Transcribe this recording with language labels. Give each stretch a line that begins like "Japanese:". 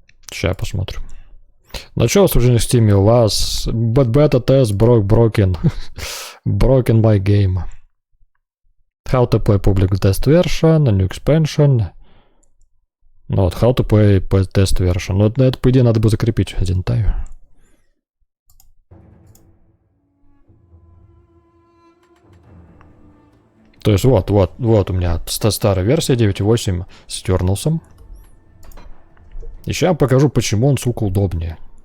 Russian: Сейчас посмотрим. Начало осуждения в Steam у вас. Бета-тест
English: broken. Broken my game. How to play public test version, a new expansion.
Russian: Ну вот,
English: how to play test version.
Russian: Ну, это, по идее, надо бы закрепить один тайм. То есть вот у меня старая версия 9.8 с тернулсом. И сейчас я покажу, почему он, сука, удобнее.